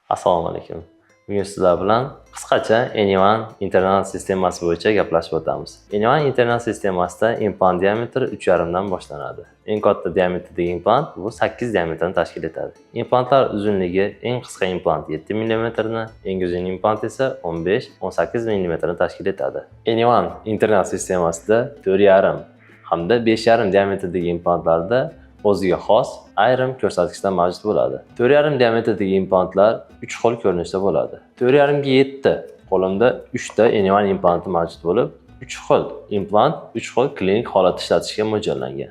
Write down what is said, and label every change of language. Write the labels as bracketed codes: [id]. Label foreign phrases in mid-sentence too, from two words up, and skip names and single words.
[uz] Assalomu alaykum. Bugun sizlar bilan qisqacha Anyone internal sistemasi bo'yicha gaplashib o'tamiz. Anyone internal sistemasida implant diametri 3,5 dan boshlanadi. Eng katta diametrdagi implant bu 8 diametrni tashkil etadi. Implantlar uzunligi eng qisqa implant 7 mm ni, eng uzun implant esa 15-18 mm ni tashkil etadi. Anyone internal sistemasida 4,5 hamda 5,5 diametrdagi implantlarda o'ziga xos ayrim ko'rsatkichlar mavjud bo'ladi. 4,5 diametrdagi implantlar 3 xil ko'rinishda bo'ladi. 4,5 ga 7. Qo'limda 3 ta Anyone implanti mavjud bo'lib, 3 xil implant 3 xil klinik holatda ishlatishga mo'ljallangan.